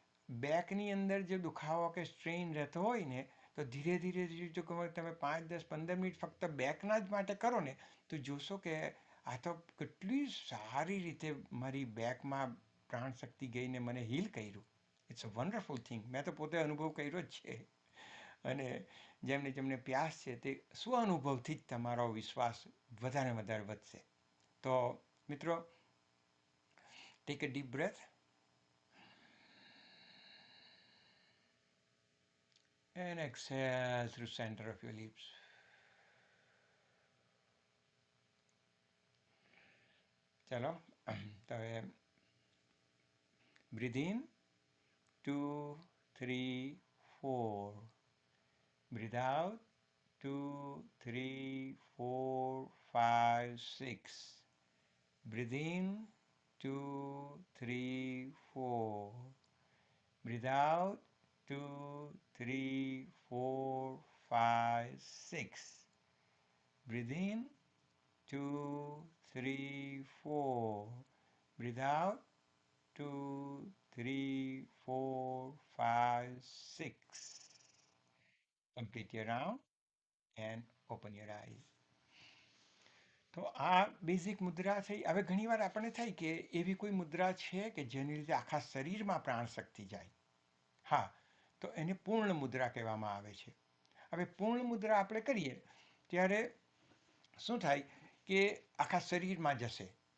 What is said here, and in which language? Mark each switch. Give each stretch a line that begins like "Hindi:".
Gujarati: બેકની અંદર જો દુખાવો કે સ્ટ્રેઇન રહેતો હોય ને તો ધીરે ધીરે ધીરે જો તમે 5, 10, 15 મિનિટ ફક્ત બેકના જ માટે કરો ને તો જોશો કે આ તો કેટલી સારી રીતે મારી બેકમાં પ્રાણ શક્તિ ગઈને મને હીલ કર્યું.
English: It's a wonderful thing.
Gujarati: મેં તો પોતે અનુભવ કર્યો જ છે. અને જેમને પ્યાસ છે તે સ્વ-અનુભવથી જ તમારો વિશ્વાસ વધારે વધારે વધશે. તો મિત્રો,
English: Take a deep breath and exhale through center of your lips.
Gujarati: ચલો, તો હવે
English: breathe in 2, 3, 4. Breathe out 2, 3, 4, 5, 6. Breathe in 2, 3, 4. Breathe out 2, 3, 4, 5, 6. Breathe in 2, 3, 4. Breathe out 2, 3, 4, 5, 6. Complete your round and open your eyes.
Gujarati: તો આ બેઝિક મુદ્રા થઈ. હવે ઘણીવાર આપણને થાય કે એવી કોઈ મુદ્રા છે કે જેની લીધે આખા શરીરમાં પ્રાણ શક્તિ જાય. હા, તો એને પૂર્ણ મુદ્રા કહેવામાં આવે છે. હવે પૂર્ણ મુદ્રા આપણે કરીએ ત્યારે શું થાય કે આખા શરીરમાં જશે.